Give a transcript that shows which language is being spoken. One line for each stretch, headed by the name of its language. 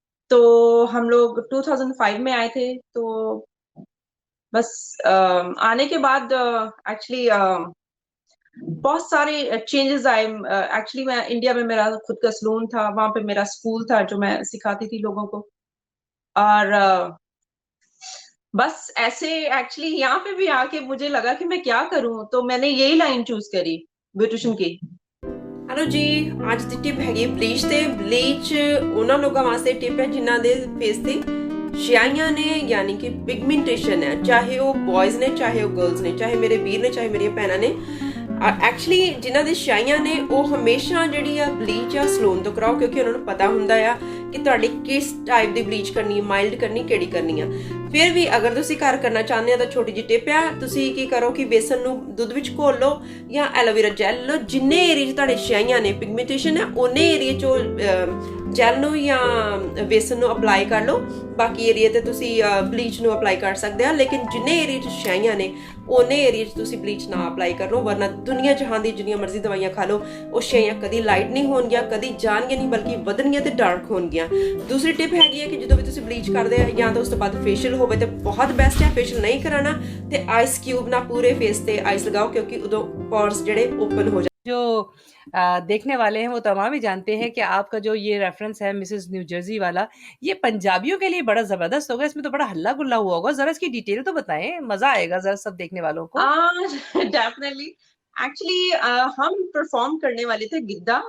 Hindi: तो हम लोग 2005 में आए थे, तो बस आने के बाद एक्चुअली बहुत सारे चेंजेज़ आए। एक्चुअली मैं इंडिया में मेरा खुद का सैलून था, वहाँ पे मेरा स्कूल था जो मैं सिखाती थी लोगों को। और बस ऐसे एक्चुअली यहाँ पे भी आके मुझे लगा कि मैं क्या करूँ? तो मैंने यही लाइन चूज़ करी ब्यूटिशियन की।
Punjabi: ਹੈਲੋ ਜੀ, ਅੱਜ ਦੀ ਟਿਪ ਹੈਗੀ ਬਲੀਚ ਤੇ ਬਲੀਚ ਉਹਨਾਂ ਲੋਕਾਂ ਵਾਸਤੇ ਟਿਪ ਹੈ ਜਿਨ੍ਹਾਂ ਦੇ ਫੇਸ ਤੇ ਛਾਈਆਂ ਨੇ ਯਾਨੀ ਕਿ ਪਿਗਮੈਂਟੇਸ਼ਨ ਹੈ, ਚਾਹੇ ਉਹ ਬॉयਜ਼ ਨੇ ਚਾਹੇ ਉਹ ਗਰਲਸ ਨੇ, ਚਾਹੇ ਮੇਰੇ ਵੀਰ ਨੇ ਚਾਹੇ ਮੇਰੀਆਂ ਭੈਣਾਂ ਨੇ। ਐਕਚੁਅਲੀ ਜਿਨ੍ਹਾਂ ਦੇ ਛਾਈਆਂ ਨੇ ਉਹ ਹਮੇਸ਼ਾ ਜਿਹੜੀ ਆ ਬਲੀਚ ਆ ਸਲੂਨ ਤੋਂ ਕਰਾਓ ਕਿਉਂਕਿ ਉਹਨਾਂ ਨੂੰ ਪਤਾ ਹੁੰਦਾ ਆ ਕਿ ਤੁਹਾਡੀ ਕਿਸ ਟਾਈਪ ਦੀ ਬਲੀਚ ਕਰਨੀ ਹੈ, ਮਾਈਲਡ ਕਰਨੀ ਕਿਹੜੀ ਕਰਨੀ ਆ। ਫਿਰ ਵੀ ਅਗਰ ਤੁਸੀਂ ਘਰ ਕਰਨਾ ਚਾਹੁੰਦੇ ਆ ਤਾਂ ਛੋਟੀ ਜਿਹੀ ਟਿਪ ਆ, ਤੁਸੀਂ ਕੀ ਕਰੋ ਕਿ ਬੇਸਨ ਨੂੰ ਦੁੱਧ ਵਿੱਚ ਘੋਲ ਲਓ ਜਾਂ ਐਲੋਵੇਰਾ ਜੈਲ ਲਓ। ਜਿੰਨੇ ਏਰੀਏ 'ਚ ਤੁਹਾਡੇ ਛਾਈਆਂ ਨੇ ਪਿਗਮੈਂਟੇਸ਼ਨ ਹੈ ਉਹਨੇ ਏਰੀਏ 'ਚੋਂ ਜੈਲ ਨੂੰ ਜਾਂ ਬੇਸਨ ਨੂੰ ਅਪਲਾਈ ਕਰ ਲਓ। ਬਾਕੀ ਏਰੀਏ ਤੇ ਤੁਸੀਂ ਬਲੀਚ ਨੂੰ ਅਪਲਾਈ ਕਰ ਸਕਦੇ ਆ, ਲੇਕਿਨ ਜਿੰਨੇ ਏਰੀਏ 'ਚ ਛਾਈਆਂ ਨੇ ਉਹਨੇ ਏਰੀਏ 'ਚ ਤੁਸੀਂ ਬਲੀਚ ਨਾ ਅਪਲਾਈ ਕਰੋ, ਵਰਨਾ ਦੁਨੀਆ ਜਹਾਨ ਦੀ ਜਿੰਨੀਆਂ ਮਰਜ਼ੀ ਦਵਾਈਆਂ ਖਾ ਲਓ ਉਹ ਛਾਈਆਂ ਕਦੀ ਲਾਈਟ ਨਹੀਂ ਹੋਣਗੀਆਂ, ਕਦੀ ਜਾਣਗੀਆਂ ਨਹੀਂ, ਬਲਕਿ ਵਧਣਗੀਆਂ ਤੇ ਡਾਰਕ ਹੋਣਗੀਆਂ। ਦੂਸਰੀ ਟਿਪ ਹੈਗੀ ਹੈ ਕਿ ਜਦੋਂ ਵੀ ਤੁਸੀਂ ਬਲੀਚ ਕਰਦੇ ਆ ਜਾਂ ਤਾਂ ਉਸ ਤੋਂ ਬਾਅਦ ਫੇਸ਼ੀਅਲ ਹੋਵੇ ਤਾਂ ਬਹੁਤ ਬੈਸਟ ਹੈ। ਫੇਸ਼ੀਅਲ ਨਹੀਂ ਕਰਾਉਣਾ ਤੇ ਆਈਸ ਕਿਊਬ ਨਾਲ ਪੂਰੇ ਫੇਸ ਤੇ ਆਈਸ ਲਗਾਓ ਕਿਉਂਕਿ ਉਦੋਂ ਪੋਰਸ ਜਿਹੜੇ ਓਪਨ ਹੋ
Hindi: जो देखने वाले हैं वो तमाम ही जानते हैं कि आपका जो ये रेफ़रेंस है मिसेज़ न्यू जर्सी वाला, ये पंजाबियों के लिए बड़ा ज़बरदस्त होगा, इसमें तो बड़ा हल्ला-गुल्ला हुआ होगा, ज़रा इसकी डिटेल तो बताएँ, मज़ा आएगा ज़रा सब देखने वालों को। डेफिनिटली एक्चुअली हम परफॉर्म करने वाले थे गिद्दा।